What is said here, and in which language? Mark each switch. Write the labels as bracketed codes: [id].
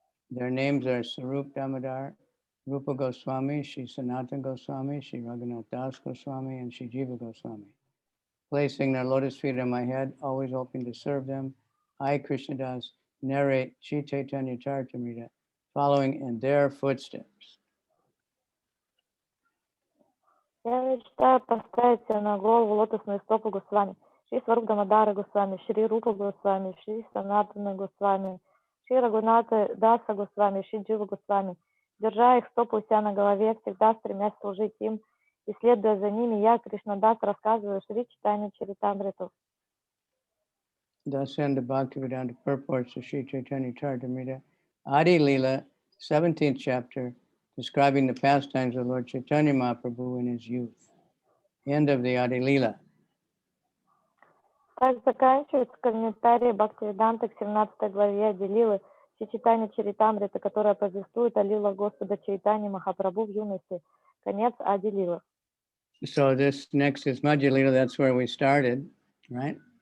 [en] Their names are Sarup Damodar, Rupa Goswami, Shri Sanatan Goswami, Shri Raghunath Das Goswami, and Shri Jiva Goswami. Placing their lotus feet on my head, always hoping to serve them, I, Krishnadas, narrate Sri Chaitanya-caritamrita, following in their footsteps. [ru] Я мечтаю поставить себе на голову лотосные стопы Госвами. Шри Сваруп Дамодара Госвами, Шри Рупа Госвами, Шри Санатана Госвами, Шри Рагуната Даса Госвами, Шри Джива Госвами. Держа их стопы у себя на голове, всегда стремясь служить им, и следуя за ними, я, Кришнадас, рассказываю Шри Чайтанья-чаритамриту. [en] Thus end the Bhaktivedanta purports of Sri Chaitanya-caritamrita, Adi-lila, 17th chapter, describing the pastimes of Lord Chaitanya Mahaprabhu in his youth. End of the Adi-lila. [ru] Так заканчивается комментарий Бхактивиданты к 17 главе Ади-лилы Шри Чайтанья-чаритамриты, которая повествует о лилах Господа Чайтаньи Махапрабху в юности. Конец Ади-лилы. [en] So this next is Madhya-lila, that's where we started, right?